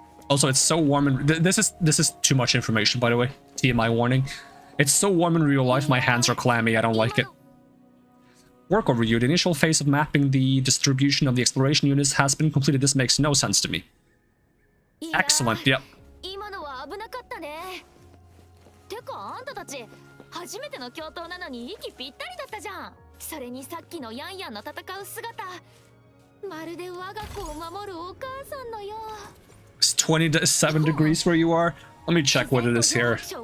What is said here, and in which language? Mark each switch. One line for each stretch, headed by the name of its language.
English: Also, it's so warm and this is too much information, by the way. TMI warning. It's so warm in real life, my hands are clammy, I don't like it. Work overview. The initial phase of mapping the distribution of the exploration units has been completed. This makes no sense to me. Excellent, yep.
Japanese: 今のは危なかったね。てかあんたたち初めての共闘なのに息ぴったりだったじゃん。それにさっきのヤンヤンの戦う姿、まるで我が子を守るお母さんのよう。
English: It's 27 degrees where you are. Let me check what it is here.